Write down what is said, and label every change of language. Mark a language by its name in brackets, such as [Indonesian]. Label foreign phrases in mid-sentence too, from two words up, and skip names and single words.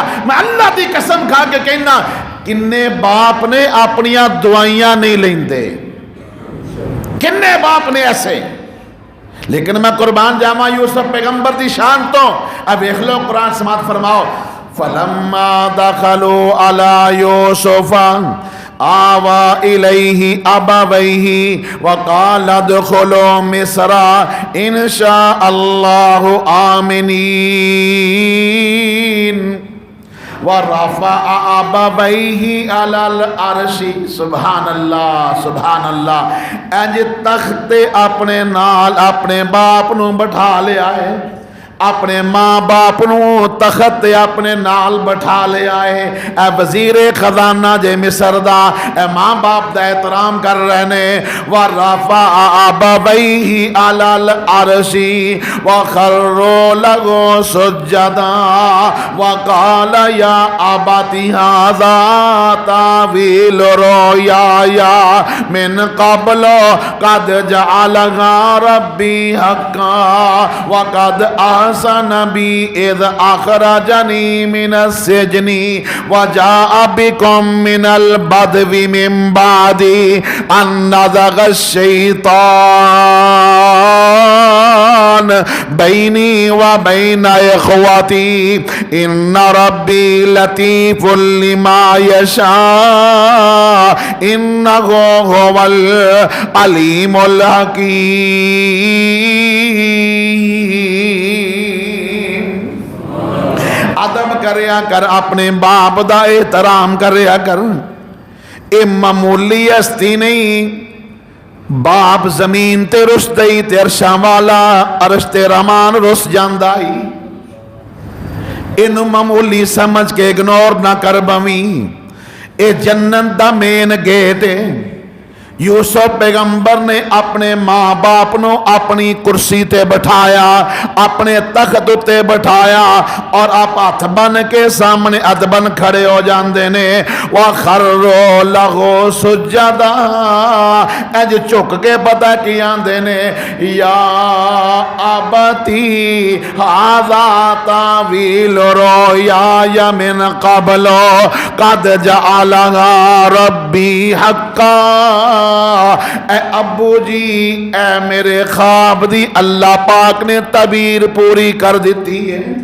[Punjabi] ਮੈਂ ਅੱਲਾਹ ਦੀ ਕਸਮ ਖਾ ਕੇ ਕਹਿਣਾ ਕਿੰਨੇ ਬਾਪ ਨੇ ਆਪਣੀਆਂ ਦਵਾਈਆਂ ਨਹੀਂ ਲੈਂਦੇ, ਕਿੰਨੇ ਬਾਪ ਨੇ ਐਸੇ। ਲੇਕਿਨ ਮੈਂ ਕੁਰਬਾਨ ਜਾਵਾਂ ਯੂਸੁਫ਼ ਪੈਗ਼ੰਬਰ ਦੀ ਸ਼ਾਨ ਤੋਂ। [Urdu] اب دیکھ لو قرآن سماعت فرماؤ [Arabic] فلما دخلوا على يوسف آوى إليه أبويه وقال ادخلوا مصر إن شاء الله آمنين ورفع أبويه على العرش. سبحان الله. [Punjabi] ਇੰਜ ਤਖ਼ਤੇ ਆਪਣੇ ਨਾਲ ਆਪਣੇ ਬਾਪ ਨੂੰ ਬਿਠਾ ਲਿਆ ਹੈ, ਆਪਣੇ ਮਾਂ ਬਾਪ ਨੂੰ ਤਖ਼ਤ ਆਪਣੇ ਨਾਲ ਬੈਠਾ ਲਿਆ ਹੈ। ਏ ਵਜ਼ੀਰੇ ਖ਼ਜ਼ਾਨਾ ਜੇ ਮਿਸਰ ਦਾ ਏ ਮਾਂ ਬਾਪ ਦਾ ਏਹਤਰਾਮ ਕਰ ਰਹੇ ਨੇ। [Arabic] ورفع أبويه على العرش وخروا له سجدا وقال يا أبت هذا تأويل رؤياي من قبل قد جعلها ربي حقا وقد نبي إذ أخرجني من السجن وجاء بكم من البدو من بعد أن نزغ الشيطان بيني وبين إخوتي إن ربي لطيف لما يشاء إنه هو العليم الحكيم. [Punjabi] ਅਦਬ ਕਰਿਆ ਕਰ, ਆਪਣੇ ਬਾਪ ਦਾ ਏਹਤਰਾਮ ਕਰਿਆ ਕਰ। [Urdu] یہ معمولی ہستی نہیں. [Punjabi] ਬਾਪ ਜ਼ਮੀਨ ਤੇ ਰੁੱਸਦਾ ਹੀ ਤੇ ਅਰਸ਼ਾਂ ਵਾਲਾ ਅਰਸ਼ ਤੇ ਰਹਿਮਾਨ ਰੁੱਸ ਜਾਂਦਾ ਹੀ। ਇਨੂੰ ਮਾਮੂਲੀ ਸਮਝ ਕੇ ਇਗਨੋਰ ਨਾ ਕਰ ਬਈ। ਏ ਜੰਨਤ ਦਾ [English] main gate [Punjabi] ਹੈ। ਯੂਸੁਫ਼ ਪੈਗ਼ੰਬਰ ਨੇ ਆਪਣੇ ਮਾਂ ਬਾਪ ਨੂੰ ਆਪਣੀ ਕੁਰਸੀ ਤੇ ਬਿਠਾਇਆ, ਆਪਣੇ ਤਖ਼ਤ ਉੱਤੇ ਬਿਠਾਇਆ ਔਰ ਆਪ ਹੱਥ ਬੰਨ੍ਹ ਕੇ ਸਾਹਮਣੇ ਅਦਬਨ ਖੜ੍ਹੇ ਹੋ ਜਾਂਦੇ ਨੇ। [Arabic] وخروا له سجدا [Punjabi] ਇੰਜ ਝੁਕ ਕੇ ਪਤਾ ਕੀ ਆਂਹਦੇ ਨੇ [Arabic] يا أبت هذا تأويل رؤياي من قبل قد جعلها ربي حقا. [Punjabi] ਏ ਅੱਬੂ ਜੀ ਏ ਮੇਰੇ ਖ਼ਾਬ ਦੀ ਅੱਲਾਹ ਪਾਕ ਨੇ ਤਾਬੀਰ ਪੂਰੀ ਕਰ ਦਿੱਤੀ ਹੈ।